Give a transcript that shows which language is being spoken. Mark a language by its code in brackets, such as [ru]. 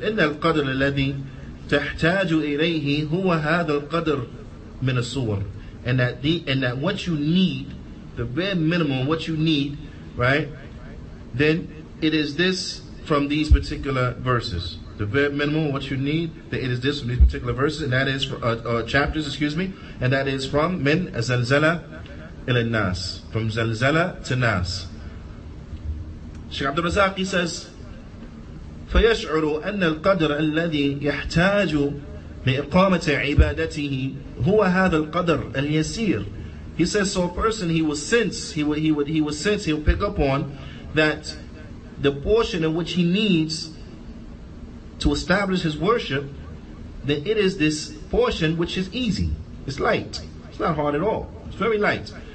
[ar] إِنَّ الْقَدْرَ الَّذِي تَحْتَاجُ إِلَيْهِ هُوَ هَذَا الْقَدْرِ مِنَ السُّوَرِ, [en] and that what you need, the bare minimum, what you need, right? Then it is this from these particular verses. The bare minimum, what you need, it is this from these particular verses, and that is chapters, and that is from [ar] min zalzala ila nas, [en] from zalzala to nas. [ar] Shaykh Abdul Razak, [en] he says, [ar] فيشعر أن القدر الذي يحتاج لإقامة عبادته هو هذا القدر اليسير. [en] He says, so a person, he will pick up on that the portion in which he needs to establish his worship, then it is this portion which is easy. It's light. It's not hard at all. It's very light.